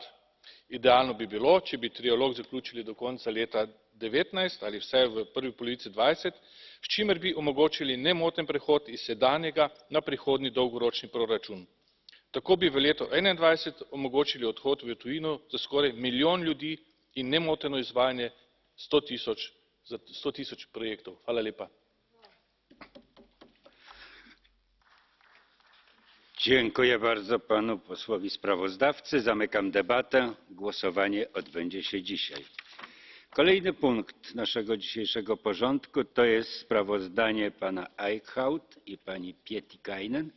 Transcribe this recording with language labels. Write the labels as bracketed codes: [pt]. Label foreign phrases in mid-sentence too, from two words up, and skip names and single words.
[sl] Idealno bi bilo, če bi trialog zaključili do konca leta 2019 ali vsaj v prvi polovici 2020, s čimer bi omogočili nemoten prehod iz sedanjega na prihodnji dolgoročni proračun. Tako bi v letu 2021 omogočili odhod v tujino za skoraj 1 milijon ljudi in nemoteno izvajanje 100 tisoč projektov. Hvala lepa. [pl] Dziękuję bardzo panu posłowi sprawozdawcy. Zamykam debatę. Głosowanie odbędzie się dzisiaj. Kolejny punkt naszego dzisiejszego porządku to jest sprawozdanie pana Eickhout i pani Pietikäinen.